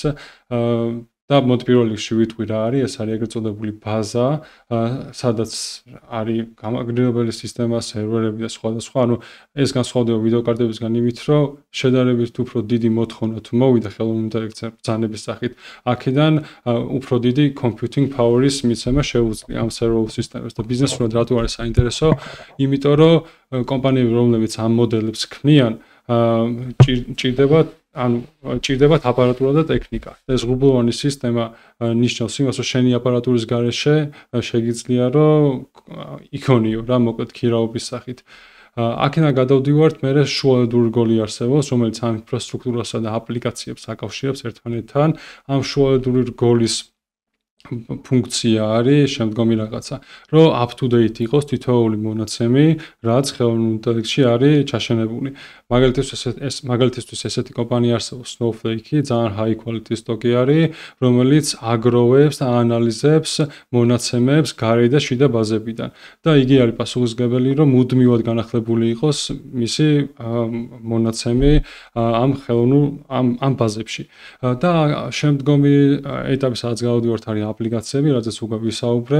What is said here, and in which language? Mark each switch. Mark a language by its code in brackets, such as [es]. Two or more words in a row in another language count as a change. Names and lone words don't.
[ka] და მოდი პირველ რიგში ვიტყვი რა არის, ეს არის ეგრეთ წოდებული ბაზა, სადაც არის გამაგრებელი სისტემა, სერვერები და სხვადასხვა. ანუ ეს განსხვავდება ვიდეო კარტებისგან იმით, რომ შედარებით უფრო დიდი მოთხოვნა თუ მოვიდა ხელოვნური ინტელექტის ბრძანების სახით, აქედან უფრო დიდი [en] computing power- [ka] ის მიცემა შეუძლია ამ სერვერულ სისტემებს და ბიზნესურად რატო არის საინტერესო? იმიტომ რომ კომპანიები, რომლებიც ამ მოდელებს ქმნიან, ჭირდებათ აპარატურა და ტექნიკა. ეს ღრუბლოვანი სისტემა ნიშნავს იმას, რომ შენი აპარატურის გარეშე შეგიძლია რომ იქონიო რა მოკლედ ქირაობის სახით. აქედან გადავდივართ, მერე შუალედური რგოლი არსებობს, რომელიც ამ ინფრასტრუქტურასა და აპლიკაციებს აკავშირებს ერთმანეთთან. ამ შუალედური რგოლის ფუნქცია არის შემდგომი რაღაცა, რომ [en] up to date [ka] იყოს თითოეული მონაცემი, რაც ხელოვნურ ინტელექტში არის ჩაშენებული. მაგალითისთვის ესეთი კომპანია არსებობს Snowflake, ძალიან [en] high quality [ka] სტოკი არის, რომელიც აგროვებს და ანალიზებს მონაცემებს გარე და შიდა ბაზებიდან. და იგი არის პასუხისმგებელი, რომ მუდმივად განახლებული იყოს მისი მონაცემი ამ ხელოვნურ ამ ბაზებში. და შემდგომი ეტაპი, სადაც გავდივართ, არის აპლიკაციები, რაზეც უკვე ვისაუბრე.